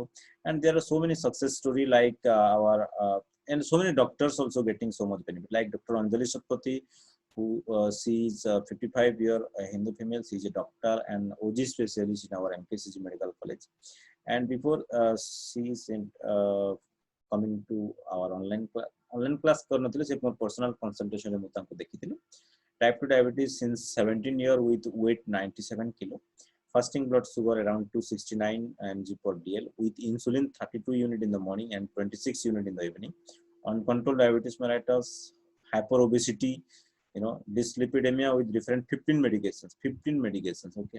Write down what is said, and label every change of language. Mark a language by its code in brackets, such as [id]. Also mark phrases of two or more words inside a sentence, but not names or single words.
[en] And there are so many success story like our and so many doctors also getting so much benefit, like Dr. Anjali Satpathy, who she is 55-year Hindu female. She is a doctor and OG specialist in our MKCG Medical College. And before she is in, coming to our online class [or] କରନଥଲେ ସେ [en] personal consultation [or] ମେଂ ମୁତାଂକୋ ଦେଖିଥିଲେ. [en] Type 2 diabetes since 17 year, with weight 97 kilo, fasting blood sugar around 269 mg per dl, with insulin 32 unit in the morning and 26 unit in the evening. Uncontrolled diabetes mellitus, hyperobesity, dyslipidemia, with different 15 medications, okay.